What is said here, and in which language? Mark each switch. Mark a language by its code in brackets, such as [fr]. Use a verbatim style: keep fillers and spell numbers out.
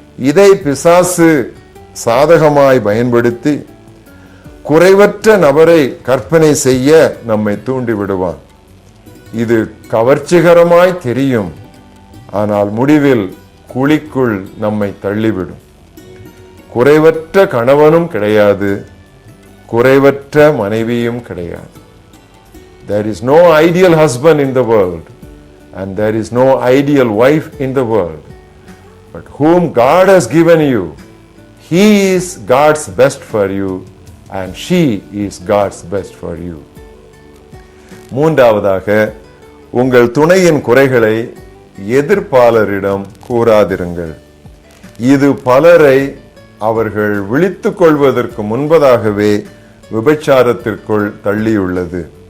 [ta] இதை பிசாசு சாதகமாய் பயன்படுத்தி குறைவற்ற நபரை கற்பனை செய்ய நம்மை தூண்டி விடுவான். இது கவர்ச்சிகரமாய் தெரியும், ஆனால் முடிவில் குழிக்குள் நம்மை தள்ளிவிடும். குறைவற்ற கணவனும் கிடையாது, குறைவற்ற மனைவியும் கிடையாது. [en] There is no ideal husband in the world and there is no ideal wife in the world. But whom God has given you, he is God's best for you and she is God's best for you. [ta] மூன்றாவதாக, உங்கள் துணையின் குறைகளை எதிர்ப்பாளரிடம் கூறாதிருங்கள். இது பலரை அவர்கள் விழித்துக் கொள்வதற்கு முன்பதாகவே விபச்சாரத்திற்குள் தள்ளியுள்ளது.